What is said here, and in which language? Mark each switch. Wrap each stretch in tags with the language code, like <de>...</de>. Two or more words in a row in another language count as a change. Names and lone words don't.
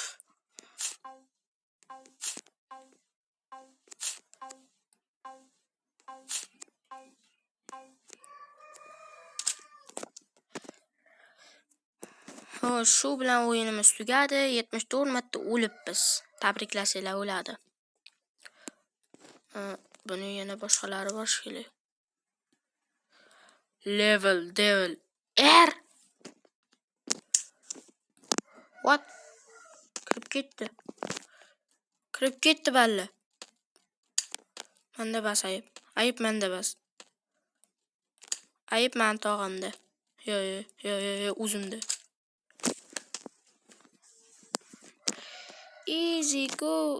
<uz>Xo'sh, shu bilan o'yinimiz tugadi. 74 marta o'libmiz. Tabriklasanglar bo'ladi. Buni yana boshqalari bor shekilli.</uz> <en>Level devil R. What?</en> <uz>Kirib ketdi balla. Menda bas ayib. Ayib menda bas. Ayib men tog'amda. Yo, o'zimda.</uz> <en>Easy go.</en>